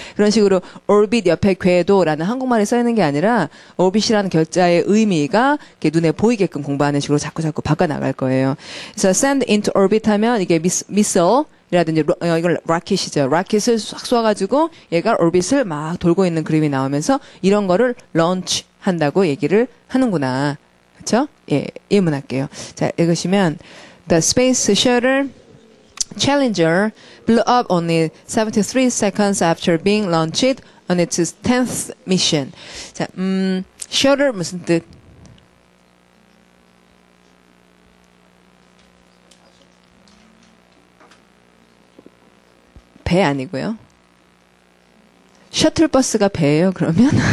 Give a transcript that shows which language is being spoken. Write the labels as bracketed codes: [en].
[ko] 그런 식으로 orbit 옆에 궤도라는 한국말이 써 있는 게 아니라 orbit이라는 결자의 의미가 이렇게 눈에 보이게끔 공부하는 식으로 자꾸 바꿔나갈 거예요. 그래서 [en] send into orbit [ko] 하면 이게 missile 이라든지 이걸 라켓이죠. 라켓을 싹 쏘아가지고 얘가 오rbit을 막 돌고 있는 그림이 나오면서 이런 거를 launch 한다고 얘기를 하는구나. 그렇죠? 예, 예문할게요. 자, 읽으시면 [en] The space shuttle Challenger blew up only 73 seconds after being launched on its 10th mission. [ko] 자, shuttle 무슨 뜻? 배 아니고요. 셔틀버스가 배예요, 그러면?